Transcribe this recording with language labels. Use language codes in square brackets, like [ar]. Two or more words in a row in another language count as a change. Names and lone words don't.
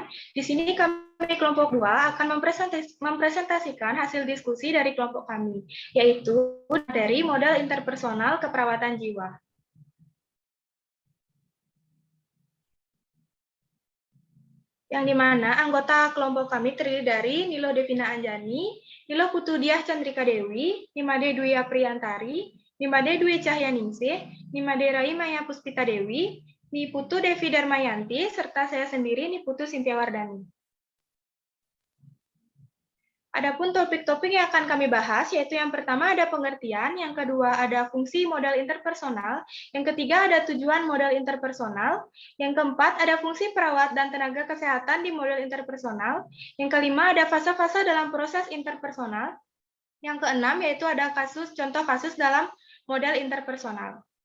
[id] Di sini kami kelompok 2 akan mempresentasikan hasil diskusi dari kelompok kami, yaitu dari model interpersonal keperawatan jiwa. Yang dimana anggota kelompok kami terdiri dari Nilo Devina Anjani, Nilo Putu Diah Chandrika Dewi, Nimade Dwi Apriyantari, Nimade Dwi Cahyaningsih, Nimade Rai Maya Puspita Dewi, Niputu Devi Darmayanti, serta saya sendiri Niputu Sintia Wardani. Adapun topik-topik yang akan kami bahas, yaitu yang pertama ada pengertian, yang kedua ada fungsi model interpersonal, yang ketiga ada tujuan model interpersonal, yang keempat ada fungsi perawat dan tenaga kesehatan di model interpersonal, yang kelima ada fase-fase dalam proses interpersonal, yang keenam yaitu ada contoh kasus dalam model interpersonal.